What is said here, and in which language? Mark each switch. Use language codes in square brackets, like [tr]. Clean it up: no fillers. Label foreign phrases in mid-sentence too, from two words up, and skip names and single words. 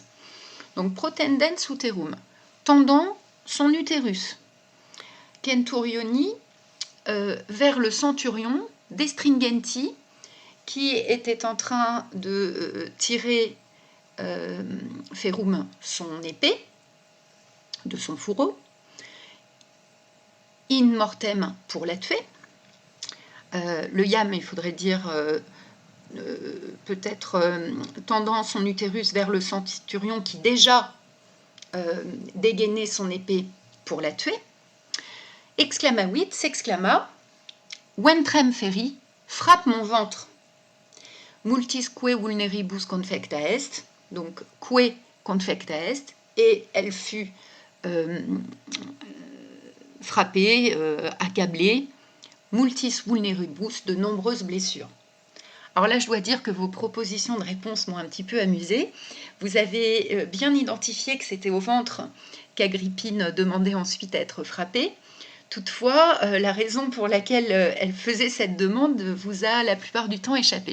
[fr] Donc [la] protendens uterum, [fr] tendant son utérus. Centurioni, vers le centurion, destringenti, qui était en train de tirer ferum, son épée, de son fourreau, [la] in mortem, [fr] pour la tuer. Le iam, il faudrait dire peut-être tendant son utérus vers le centurion qui déjà dégainait son épée pour la tuer. Exclamavit, s'exclama, [la] ventrem feri, [fr] frappe mon ventre. [la] Multisque vulneribus confecta est, donc que confecta est, [fr] et elle fut frappée, [la] accablée, multis vulneribus, [fr] de nombreuses blessures. Alors là, je dois dire que vos propositions de réponse m'ont un petit peu amusée. Vous avez bien identifié que c'était au ventre qu'Agrippine demandait ensuite à être frappée. Toutefois, la raison pour laquelle elle faisait cette demande vous a la plupart du temps échappé.